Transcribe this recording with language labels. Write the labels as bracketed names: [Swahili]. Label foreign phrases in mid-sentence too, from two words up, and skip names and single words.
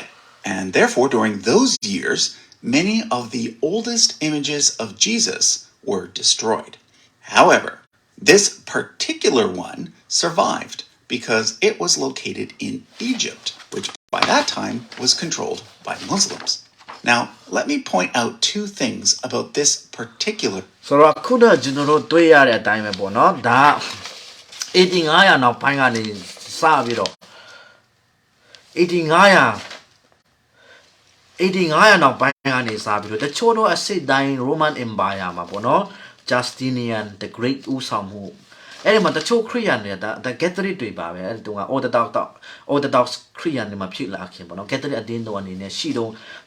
[English] And therefore, during those years, many of the oldest images of Jesus were destroyed. However, this particular one survived because it was located in Egypt, which by that time was controlled by Muslims. Now, let me point out two things about this particular. [Burmese] ဆိုတော့ခုနကျွန်တော်တို့တွေ့ရတဲ့အတိုင်းပဲပေါ့နော်ဒါ8500နောက်ပိုင်းကနေစပြီးတော့8500နောက်ပိုင်းကနေစပြီးတော့တချို့တော့အစိတ်တိုင်း Roman Empire မှာပေါ့နော် Justinian the Great ဦးဆောင်မှုအဲ့ဒီမှာတချို့ခရစ်ယာန်တွေဒါ Catholic တွေပါပဲအဲ့ဒီတုန်းက Orthodox ခရစ်ယာန်တွေမှာဖြစ်လာခင်ပေါ့နော် Catholic အတင်းတော်အနေနဲ့ရှိတော့တ